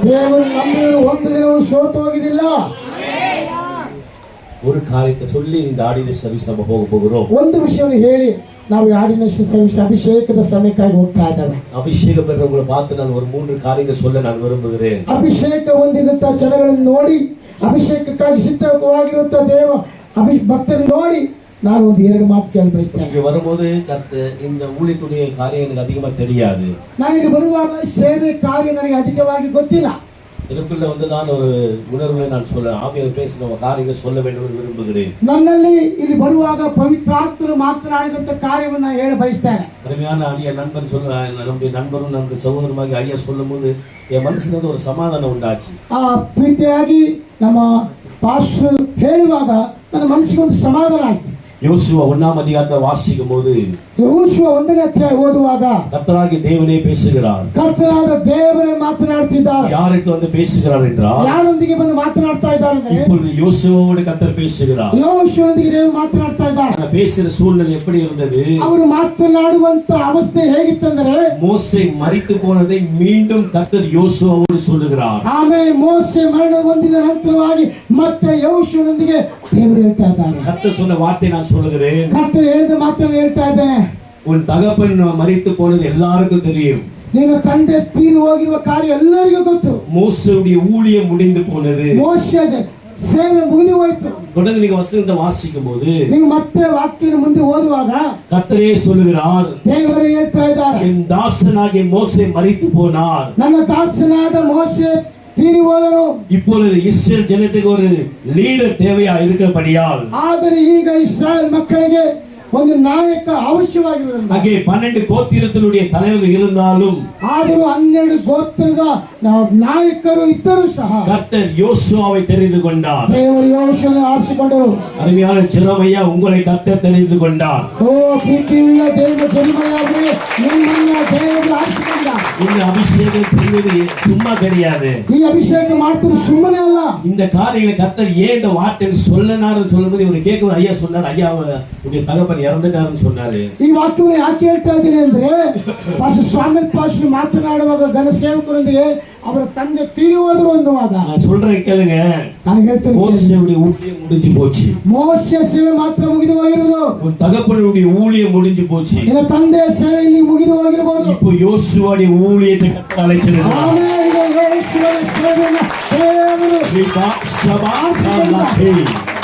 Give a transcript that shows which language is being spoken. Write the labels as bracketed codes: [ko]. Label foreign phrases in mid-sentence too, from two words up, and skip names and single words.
[kn] ದೇವರು ನಂಬಿಯವರು ಒಂದು ದಿನವೂ ಸೋತು ಹೋಗಿದಿಲ್ಲ. [ta] ஒரு காரியத்தை சொல்லி இந்த [en] ordination service [ta] நம்ம போகிறோம். [kn] ಒಂದು ವಿಷಯವನ್ನು ಹೇಳಿ ನಾವು [en] ordination service [kn] ಅಭಿಷೇಕದ ಸಮಯಕ್ಕಾಗಿ ಹೋಗ್ತಾ ಇದ್ದೇವೆ. [ta] அபிஷேகம் பெற்றவங்களை பார்த்து நான் ஒரு 3 காரியங்கள் சொல்ல நான் விரும்புகிறேன். [kn] ಅಭಿಷೇಕ ಹೊಂದಿದಂತ ಜನಗಳನ್ನು ನೋಡಿ, ಅಭಿಷೇಕಕ್ಕಾಗಿ ಸಿದ್ಧವಾಗಿರುವಂತ ದೇವ ಭಕ್ತರು ನೋಡಿ ನಾನು ಒಂದು ಎರಡು ಮಾತು ಕೇಳಿ ಬಯಸ್ತೇನೆ. [ta] இங்க வரும்போது இந்த ஊழியத்துடைய காரியம் எனக்கு அதிகமா தெரியாது. [kn] ನಾನು ಇಲ್ಲಿ ಬರುವಾಗ ಸೇವೆ ಕಾರ್ಯ ನನಗೆ ಅಧಿಕವಾಗಿ ಗೊತ್ತಿಲ್ಲ. [ta] எனக்குள்ள வந்து நான் ஒரு உணர்வுகளை நான் சொல்ல ஆவியானவர் பேசின காரியங்கள் சொல்ல வேண்டும் என்று விரும்புகிறேன். [kn] ನನ್ನಲ್ಲಿ ಇಲ್ಲಿ ಬರುವಾಗ ಪವಿತ್ರಾತ್ಮರು ಮಾತನಾಡಿದಂತ ಕಾರ್ಯವನ್ನು ಹೇಳ ಬಯಸ್ತೇನೆ. [ta] அருமையான ஐயா நண்பன் நம்முடைய நண்பரும் நம்முடைய சகோதரமாக ஐயா சொல்லும்போது என் மனசுல வந்து ஒரு சமாதானம் உண்டாச்சு. [kn] ಪ್ರೀತಿಯಾಗಿ ನಮ್ಮ ಪಾಸ್ಟರ್ ಹೇಳುವಾಗ ನನ್ನ ಮನಸ್ಸಿಗೆ ಒಂದು ಸಮಾಧಾನ ಆಯ್ತು. [ta] யோசுவா 1ஆம் அதிகாரத்தை வாசிக்கும் போது [kn] ಯೆಹೋಶುವ 1ನೇ ಅಧ್ಯಾಯ ಓದುವಾಗ [ta] கர்த்தராகிய தேவனே பேசுகிறார். [kn] ಕರ್ತನಾದ ದೇವರೇ ಮಾತನಾಡ್ತಿದ್ದಾರೆ. [ta] யாருக்கு வந்து பேசுகிறார் என்றால் [kn] ಯಾರೊಂದಿಗೆ ಬಂದು ಮಾತನಾಡ್ತಾ ಇದ್ದಾರೆ ಅಂದ್ರೆ [ta] இப்பொழுது யோசுவாவோடு கர்த்தர் பேசுகிறார். [kn] ಯೆಹೋಶುವನೊಂದಿಗೆ ದೇವರು ಮಾತನಾಡ್ತಾ ಇದ್ದಾರೆ. [ta] பேசுற சூழ்நிலை எப்படி இருந்தது? [kn] ಅವರು ಮಾತನಾಡುವಂತ ಅವಸ್ಥೆ ಹೇಗಿತ್ತಂದ್ರೆ [ta] மோசே மரித்து போனதை மீண்டும் கர்த்தர் யோசுவாவோடு சொல்லுகிறார். [kn] ಆಮೇಲೆ ಮೋಸೆ ಮರಣ ಹೊಂದಿದ ನಂತರವಾಗಿ ಮತ್ತೆ ಯೆಹೋಶುವನೊಂದಿಗೆ ದೇವರು ಹೇಳ್ತಾ ಇದ್ದಾರೆ. [ta] கர்த்தர் சொன்ன வார்த்தை நான் சொல்லுகிறேன். [kn] ಕರ್ತರು ಹೇಳಿದ ಮಾತನ್ನು ಹೇಳ್ತಾ ಇದ್ದೇನೆ. [ta] உன் தகப்பன் மரித்து போனது எல்லாருக்கும் தெரியும். [kn] ನಿನ್ನ ತಂದೆ ತೀರಿ ಹೋಗಿರುವ ಕಾರ್ಯ ಎಲ್ಲರಿಗೂ ಗೊತ್ತು. [ta] மோசேவுடைய ஊழியம் முடிந்து போனது. [kn] ಮೋಶೆ ಸೇವೆ ಮುಗಿದು ಹೋಯಿತು. [ta] தொடர்ந்து நீங்க வசனத்தை வாசிக்கும் போது [kn] ನೀವು ಮತ್ತೆ ವಾಕ್ಯನ ಮುಂದೆ ಓದುವಾಗ [ta] கர்த்தரே சொல்லுகிறார், [kn] ದೇವರೇ ಹೇಳ್ತಾ ಇದ್ದಾರೆ, [ta] என் தாசனாகிய மோசே மரித்து போனார். [kn] ನನ್ನ ದಾಸನಾದ ಮೋಶೆ ತೀರಿ ಹೋದರು. [ta] இப்பொழுது இஸ்ரேல் ஜனத்துக்கு ஒரு லீடர் தேவையா இருக்கிறபடியால் [kn] ಆದರೆ ಈಗ ಇಸ್ರಾಯೇಲ್ ಮಕ್ಕಳಿಗೆ ಒಂದು ನಾಯಕ ಅವಶ್ಯವಾಗಿರುವುದಿಲ್ಲ. [ta] அங்கே 12 கோத்திரத்தினுடைய தலைவர்கள் இருந்தாலும் [kn] ಆದರೂ 12 ಗೋತ್ರದ ನಾಯಕರು ಇದ್ದರೂ ಸಹ [ta] கர்த்தர் யோசுவாவை தெரிந்து கொண்டார். [kn] ದೇವರು ಯೆಹೋಶುವನನ್ನು ಆರಿಸಿಕೊಂಡರು. [ta] அருமையான ஜெரமையா, உங்களை கர்த்தர் தெரிந்து கொண்டார். [kn] ಓ ಪ್ರೀತಿಯುಳ್ಳ ದೇವ ಜೆರಮೀಯನೇ, ನಿಮ್ಮನ್ನ ದೇವರು ಆರಿಸಿಕೊಂಡ. [ta] இந்த அபிஷேகம் செய்வது சும்மா கிடையாது. [kn] ಈ ಅಭಿಷೇಕ ಮಾಡ್ತಿರೋದು ಸುಮ್ಮನೆ ಅಲ್ಲ. [ta] இந்த காரியங்களை கர்த்தர் ஏன் இந்த வார்த்தை சொல்லனாருன்னு சொல்லும்போது இவரு கேட்கும் ஐயா சொன்னார், ஐயா உடைய தகப்பன் இறந்துட்டாருன்னு சொன்னாரு. [kn] ಈ ವಾಕ್ಯವನ್ನು ಯಾಕೆ ಹೇಳ್ತಾ ಇದ್ದೀನಿ ಅಂದ್ರೆ ಪಾಸ್ಟರ್ ಸ್ವಾಮಿ ಪಾಸ್ಟರ್ ಮಾತನಾಡುವಾಗ ಘನ ಸೇವಕರೊಂದಿಗೆ ಅವರ ತಂದೆ ತೀರಿ ಹೋದ್ರು ಅನ್ನುವಾಗ [ta] நான் சொல்றேன் ಕೇளுங்க. [kn] ನಾನು ಹೇಳ್ತೇನೆ, [ta] மோசேவுடைய ஊழியம் முடிஞ்சு போச்சு. [kn] ಮೋಶೆ ಸೇವೆ ಮಾತ್ರ ಮುಗಿದು ಹೋಗಿರುವುದು. [ta] உன் தகப்பனுடைய ஊழியம் முடிஞ்சு போச்சு. [kn] ನಿನ್ನ ತಂದೆಯ ಸೇವೆ ಇಲ್ಲಿ ಮುಗಿದು ಹೋಗಿರಬಹುದು. [ta] இப்போ யோசுவாவுடைய ஊழியத்தை கர்த்தர் அழைச்சிருக்கிறார். [kn] ಆಮೇಲೆ ಈಗ ಯೆಹೋಶುವನ ಸೇವೆಯನ್ನು ದೇವರು